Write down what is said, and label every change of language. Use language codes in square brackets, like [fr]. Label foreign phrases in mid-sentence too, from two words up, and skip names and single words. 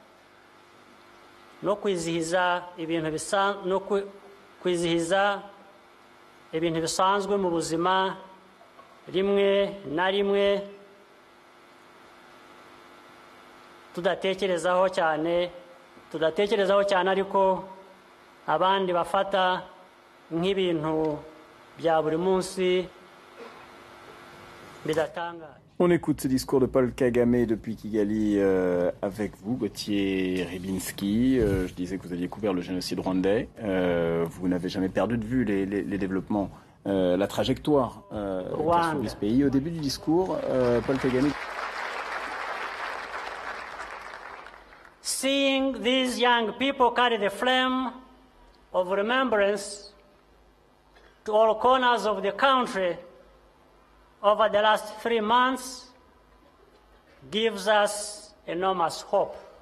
[rw] no kwizihiza ibintu bisanzwe mu buzima rimwe na rimwe tudatekerezaho cyane ariko abandi bafata nk'ibintu bya buri munsi bidatangaje. [fr] On écoute ce discours de Paul Kagame depuis Kigali avec vous, Gauthier Rybinski. Je disais que vous aviez couvert le génocide rwandais. Vous n'avez jamais perdu de vue les développements, la trajectoire qu'a suivi ce pays. Au début du discours, Paul Kagame... [en] Seeing these young people carry the flame of remembrance to all corners of the country over the last 3 months gives us enormous hope.